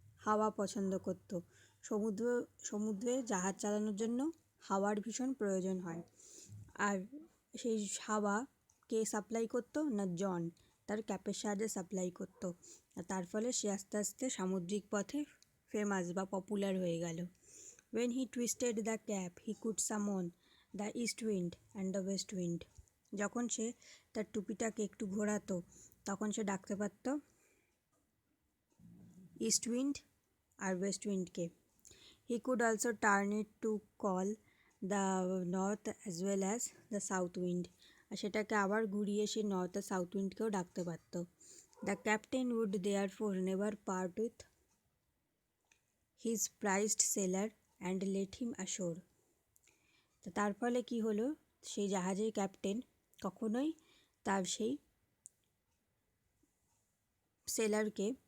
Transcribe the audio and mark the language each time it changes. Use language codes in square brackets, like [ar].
[bn] হাওয়া পছন্দ করতো। সমুদ্রে জাহাজ চালানোর জন্য হাওয়ার ভীষণ প্রয়োজন হয়। আর সেই হাওয়া কে সাপ্লাই করতো না জন তার ক্যাপের সাহায্যে সাপ্লাই করতো। আর তার ফলে সে আস্তে আস্তে সামুদ্রিক পথে ফেমাস বা পপুলার হয়ে গেল। [en] When he twisted the cap, he could summon the east wind and the west wind. [bn] যখন সে তার টুপিটাকে একটু ঘোরাতো তখন সে ডাকতে পারত east wind আর West উইন্ডকে। [en] He could also turn it to call the north as well as the south wind. [bn] আর সেটাকে আবার ঘুরিয়ে সে north আর south উইন্ডকেও ডাকতে পারত। [en] The captain would therefore never part with his prized sailor and let him ashore. [bn] তো তার ফলে কী হলো, সেই জাহাজের ক্যাপ্টেন কখনোই তার সেই সেলারকে